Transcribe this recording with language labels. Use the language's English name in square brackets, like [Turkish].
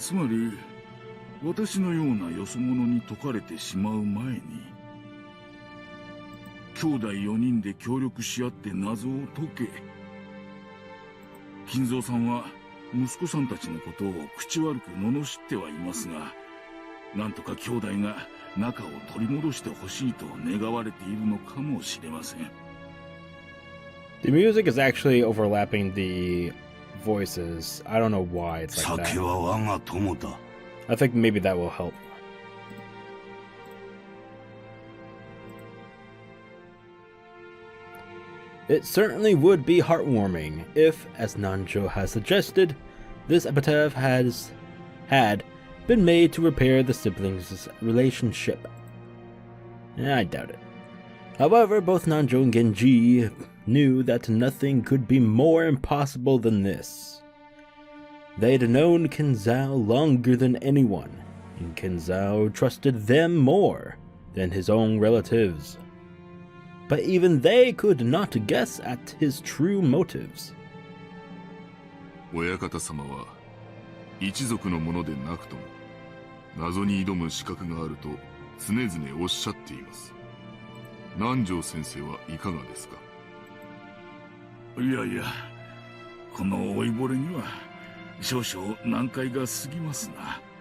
[Japanese] つまり私のようなよそ者に解かれてしまう前に兄弟4人で協力し合って謎を解け。金蔵さんは息子さんたちのことを口悪く罵ってはいますが、なんとか兄弟が仲を取り戻してほしいと願われているのかもしれません。 [English] The music is actually overlapping the voices. I don't know why it's like that. I think maybe that will help. It certainly would be heartwarming if, as Nanjo has suggested, this epitaph had been made to repair the siblings' relationship. I doubt it. However, both Nanjo and Genji knew that nothing could be more impossible than this. They'd known Kinzo longer than anyone, and Kinzo trusted them more than his own relatives. But even they could not guess at his true motives. [Japanese] 親方様は一族のものでなくとも謎に挑む資格があると常々おっしゃっています。南條先生はいかがですか。いやいや、この老いぼれには少々難解が過ぎますな。